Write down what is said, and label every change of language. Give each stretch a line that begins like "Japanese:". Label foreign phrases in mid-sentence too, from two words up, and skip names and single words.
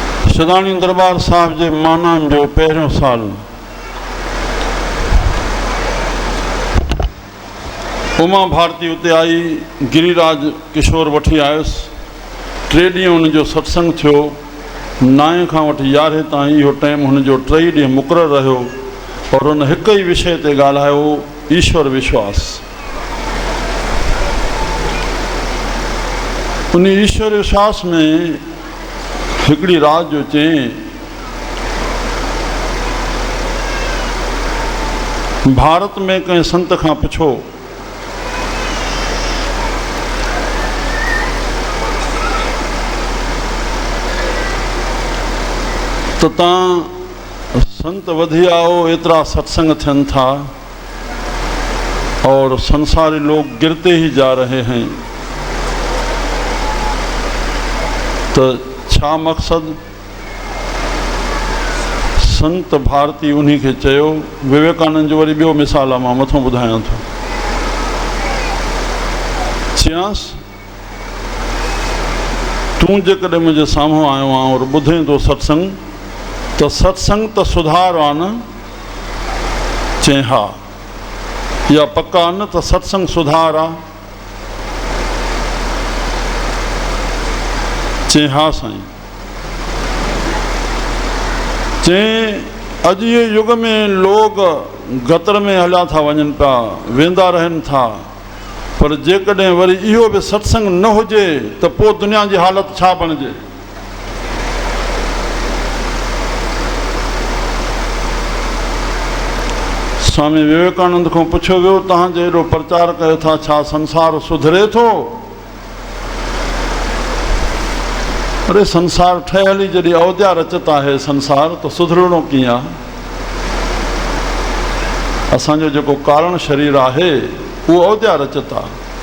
Sindhi: सदानी दरबार साहिब जे मानाम जो पहिरियों साल उमा भारती उते आई, गिरिराज किशोर वठी आयुसि। 3 ॾींहं हुनजो सत्संग थियो। 9 खां वठी 11 ताईं इहो टाइम हुनजो 3 ॾींहं मुक़ररु रहियो और हुन हिक ई विषय ते ॻाल्हायो, ईश्वर विश्वास। उन ईश्वर विश्वास में हिकिड़ी रात जो चई, भारत में कंहिं संत खां पुछो तो तव्हां संत वधी आओ, एतिरा सत्संग थियनि था और संसारी लोग
Hindi: गिरते ही जा रहे हैं,
Sindhi: तो छा मक़सद? संत भारती उन्हीं खे चयो। विवेकानंद जो वरी ॿियो मिसाल आहे, मां मथों ॿुधायां थो। चयांसि तूं जेकॾहिं मुंहिंजे साम्हूं आयो आहे और ॿुधे थो सत्संग, तो सत्संग तो सुधार आहे न? चई हा। या पक्का न तो सत्संग सुधार आहे? चई हा साईं। चई अॼु ये युग में लोग गतर में हलिया था वञनि पिया, वेंदा रहनि था, पर जेकॾहिं वरी इहो बि सत्संग न हुजे त पोइ दुनिया जी हालत छा बणिजे? स्वामी विवेकानंद को पुछो वियो, तव्हां जो एॾो प्रचार कयो था, छा संसार सुधरे थो? अरे संसार ठहियल ई जॾहिं अवध्या रचत आहे संसार, तो सुधरणो कीअं आहे? असांजो जेको कारण शरीर आहे उहो अवध्या रचत आहे।